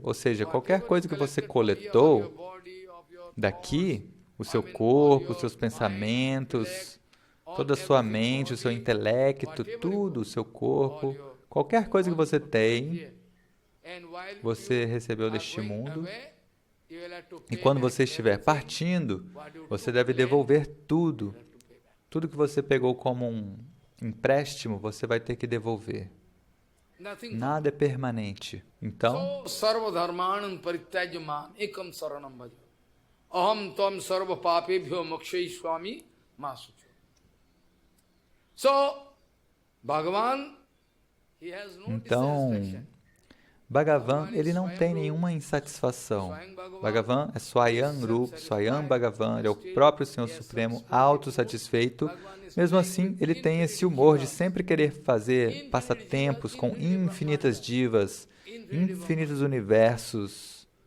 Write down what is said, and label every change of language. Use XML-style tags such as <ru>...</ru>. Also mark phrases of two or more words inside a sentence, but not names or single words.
<pt>Ou seja, qualquer coisa que você coletou daqui, o seu corpo, os seus pensamentos, toda a sua mente, o seu intelecto, tudo, o seu corpo, qualquer coisa que você tem, você recebeu deste mundo. E quando você estiver partindo, você deve devolver tudo. Tudo que você pegou como um empréstimo, você vai ter que devolver. Nada é permanente. Então,</pt> <sa>सर्वधर्मान् परित्यज्य माम् एकं शरणं व्रज. अहं त्वां सर्व पापेभ्यो मोक्षयिष्यामि मा शुचः.</sa> <en>So, Bhagavan, he has no dissatisfaction.</en> <pt>Bhagavan, ele não tem nenhuma insatisfação. Bhagavan é</pt> <sa>स्वयं रूप, स्वयं भगवान्,</sa> <pt>ele é o próprio Senhor Supremo, autossatisfeito. Mesmo assim, ele tem esse humor de sempre querer fazer passatempos com infinitas divas, infinitos universos.</pt>